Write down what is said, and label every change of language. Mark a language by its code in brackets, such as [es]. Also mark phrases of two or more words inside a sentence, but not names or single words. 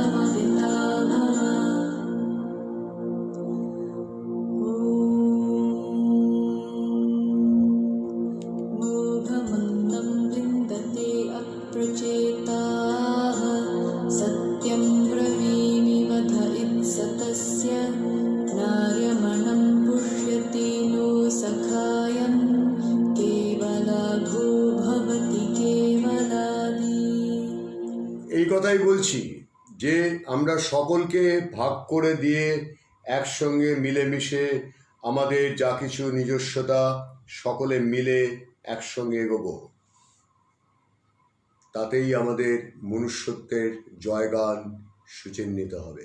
[sa] सत्यं ब्रवीमि वद इत्सतस्य नार्यमणं पुष्यति नो सखायं केवलाघो भवति केवलादि। [bn] এই কথাই বলছি যে আমরা সকলকে ভাগ করে দিয়ে একসঙ্গে মিলেমিশে আমাদের যা কিছু নিজস্বতা সকলে মিলে একসঙ্গে এগোবো, তাতেই আমাদের মনুষ্যত্বের জয়গান সুচিহ্নিত হবে।